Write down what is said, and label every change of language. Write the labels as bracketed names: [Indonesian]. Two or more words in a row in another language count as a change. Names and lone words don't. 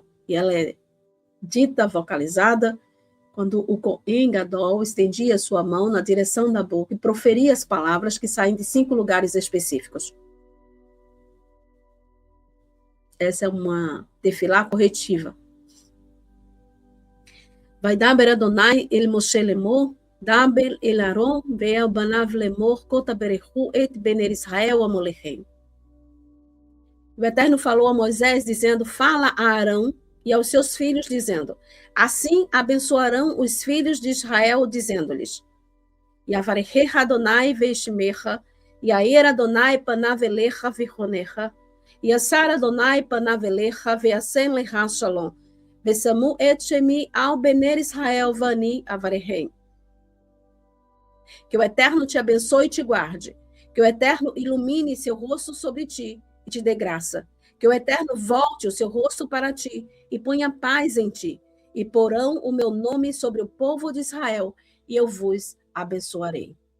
[Portuguese] E ela é dita, vocalizada, quando o Kohen Gadol estendia sua mão na direção da boca e proferia as palavras que saem de 5 lugares específicos. Essa é uma tefilá corretiva. [Hebrew] וידבר אדוני אל משה לאמר, דבר אל אהרן ואל בניו לאמר, כה תברכו את בני ישראל אמור להם. [Portuguese] O Eterno falou a Moisés, dizendo, fala a Arão e aos seus filhos, dizendo, assim abençoarão os filhos de Israel, dizendo-lhes, [Hebrew] יברכך אדוני וישמרך, יאר אדוני פניו אליך ויחנך, ישא אדוני פניו אליך וישם לך שלום, ושמו את שמי על בני ישראל ואני אברכם. [Portuguese] Que o Eterno te abençoe e te guarde, que o Eterno ilumine seu rosto sobre ti e te dê graça, que o Eterno volte o seu rosto para ti e ponha paz em ti, e porão o meu nome sobre o povo de Israel, e eu vos abençoarei.